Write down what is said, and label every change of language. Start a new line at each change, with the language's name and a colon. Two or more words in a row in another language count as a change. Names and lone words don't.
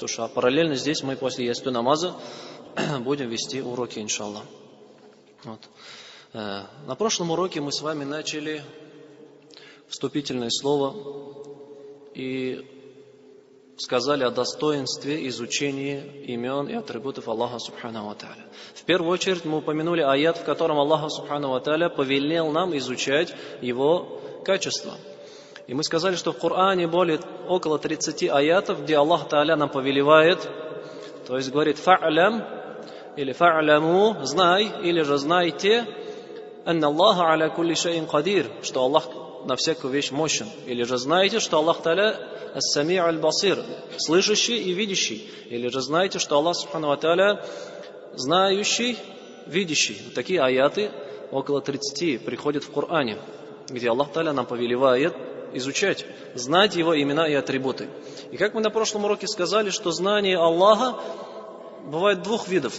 Russian: А параллельно здесь мы после ясты намаза будем вести уроки, иншаллах. На прошлом уроке мы с вами начали вступительное слово и сказали о достоинстве изучения имен и атрибутов Аллаха
Arabic: سبحانه وتعالى.
Russian: В первую очередь мы упомянули аят, в котором Аллах
Arabic: سبحانه وتعالى
Russian: повелел нам изучать его качества. И мы сказали, что в Коране около 30 аятов, где Аллах Тааля нам повелевает, то есть говорит «фа'лям» или «фа'ляму», «знай» или же «знайте»,
Arabic: «أن الله على كل شيء قدير»,
Russian: что Аллах на всякую вещь мощен, или же «знайте», что Аллах Тааля
Arabic: «السميع البصير»,
Russian: слышащий и видящий, или же «знайте», что Аллах
Arabic: سبحانه وتعالى
Russian: знающий, видящий. Такие аяты около 30 приходят в Коране, где Аллах Тааля нам повелевает изучать, знать Его имена и атрибуты. И как мы на прошлом уроке сказали, что знание Аллаха бывает двух видов.